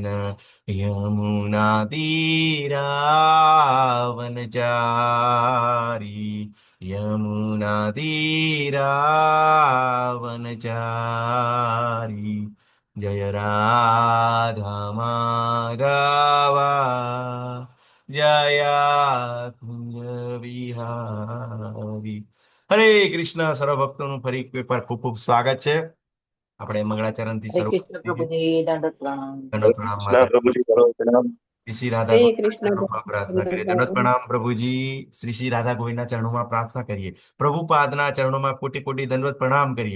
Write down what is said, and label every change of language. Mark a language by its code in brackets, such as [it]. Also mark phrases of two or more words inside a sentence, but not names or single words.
[sa] यमुना तीरावनचारी। यमुना तीरावनचारी। जय राधा माधवा जय कुंज વિહારી। [gu] હરે કૃષ્ણ સર્વ ભક્તોનું ફરી એક વાર ખૂબ ખૂબ સ્વાગત છે। આપણે મંગળાચરણથી હરે શરૂ કૃષ્ણ કરીએ। પ્રભુજી, દંડવત પ્રણામ. દંડવત પ્રણામ માતા। પ્રભુજી કરો પ્રણામ. શ્રી રાધા હરે ગોવિંદના કૃષ્ણ ચરણોમાં પ્રાર્થના કરીએ। દંડવત પ્રણામ પ્રભુજી। શ્રી રાધા ગોવિંદના ચરણોમાં પ્રાર્થના કરીએ। પ્રભુપાદના ચરણોમાં કોટી કોટી દંડવત પ્રણામ કરીએ।